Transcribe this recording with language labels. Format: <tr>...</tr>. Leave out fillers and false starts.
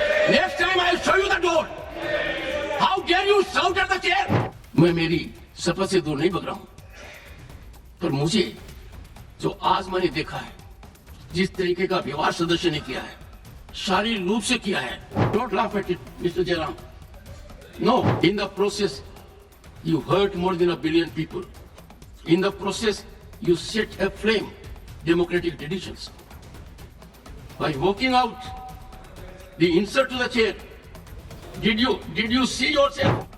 <en>Next time I'll show you the door. How dare you shout at the chair?</en> <hi>मैं मेरी शपथ से दूर नहीं भग रहा हूं, पर मुझे जो आज मैंने देखा है, जिस तरीके का व्यवहार सदस्य ने किया है, शारीरिक रूप से किया है,</hi> <en>don't laugh at it, Mr. Jairam. No, in the process, you hurt more than 1 billion people. In the process, you set aflame democratic traditions. By walking out, the insult to the chair, did you see yourself?</en>